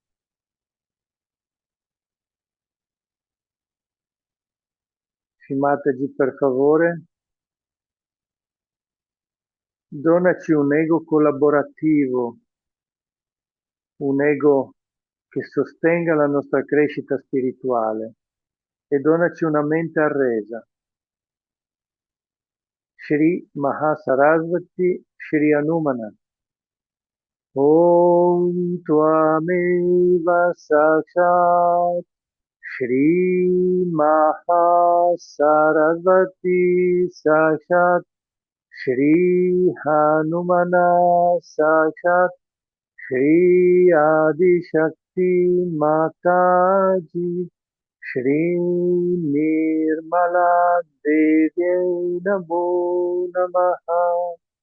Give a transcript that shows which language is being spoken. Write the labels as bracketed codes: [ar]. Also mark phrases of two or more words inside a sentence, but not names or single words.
[it] Shimataji, per favore, donaci un ego collaborativo, un ego che sostenga la nostra crescita spirituale e donaci una mente arresa. [sa] Shri Mahasarasvati Shri Hanumana. Om Tvameva Sakshat Shri Mahasarasvati Sakshat Shri Hanumana Sakshat Shri Adi Shakti Mataji Shri Nirmala Devi Namo Namaha.